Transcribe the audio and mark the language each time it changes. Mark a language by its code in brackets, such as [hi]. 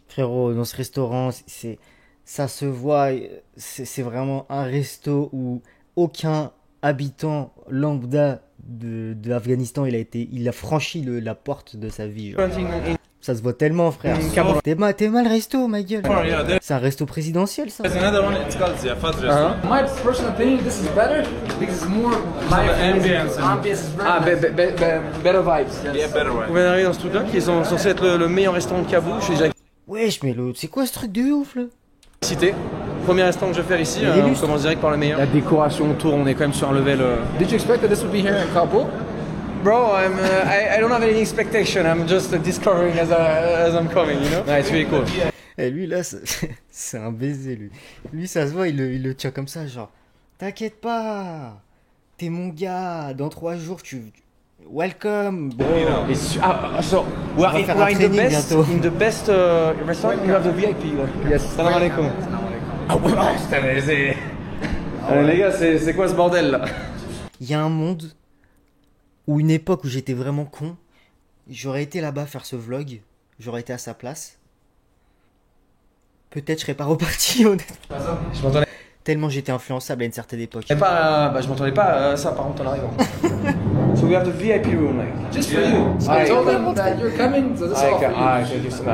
[fr] Frérot, dans ce restaurant, ça se voit, c'est vraiment un resto où aucun habitant lambda de l'Afghanistan il a franchi la porte de sa vie. Genre. Ça se voit tellement, frère. T'es mal resto, ma gueule. C'est un resto présidentiel, ça. [en] My personal opinion, this is better because it's more ambience is very Better vibes. Yeah, better [fr] On vient d'arriver dans ce truc là qui est censé être le meilleur restaurant de Kaboul. Je suis déjà Wesh, mais c'est quoi ce truc de ouf, là? excité. Premier restaurant que je vais faire ici, on commence direct par le meilleur. La décoration autour, on est quand même sur un level. [en] Did you expect that this would be here in Kabul? Bro, I don't have any expectation. I'm just discovering as I'm coming, you know. Yeah, it's really cool. [fr] Et lui, là, c'est un baiser, lui. Lui, ça se voit, il le tient comme ça, genre, t'inquiète pas, t'es mon gars, dans 3 jours, [en] welcome, bro. So we are in the best restaurant. You have the VIP. Yes. Salam alaikum. [fr] Les gars, c'est quoi ce bordel là? Il y a un monde où une époque où j'étais vraiment con, j'aurais été là-bas faire ce vlog, j'aurais été à sa place. Peut-être je serais pas reparti, honnêtement. Je m'entendais. Tellement j'étais influençable à une certaine époque. Je m'entendais pas ça par contre en arrivant. [en] So we have the VIP room like. Just for you. So I told them that you're coming, so this is all for you.